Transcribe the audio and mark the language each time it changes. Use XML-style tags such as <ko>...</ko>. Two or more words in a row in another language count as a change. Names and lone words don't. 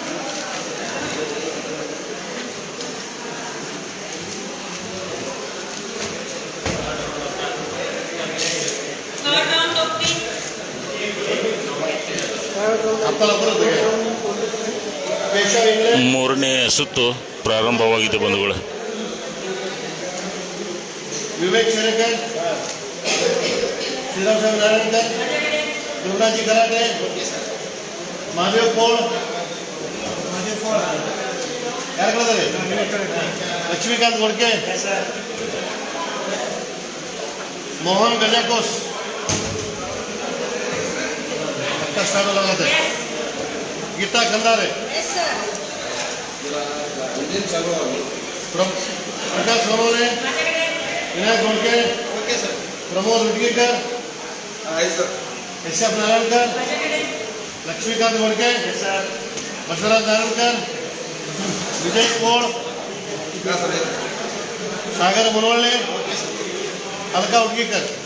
<mr>आपल्याला परत केशव इंगळे</mr> <kn>ಮೂರನೇ ಸುತ್ತು ಪ್ರಾರಂಭವಾಗಿದೆ ಬಂಧುಗಳು.</kn> <mr>विवेक शेरेकर श्रीराम साहेब नारायणकर दुर्गाजी कराटे महादेव पोळ</mr> <kn>ಯಾರು ಕಳಿದಾರೆ</kn> <mr>ಲಕ್ಷ್ಮೀಕಾಂತ್ गोडके मोहन गजाकोस आता स्टार्ट लगाते गीता खंदारे</mr> <en>yes sir</en> <mr>प्रकाश सोनवणे विनायक गोडके प्रमोद उदगीकर ऋषभ नारायणकर लक्ष्मीकांत गोडके बसवराज नारायणकर विजय पोळ सागर मुरवळे अलका उदगीकर</mr>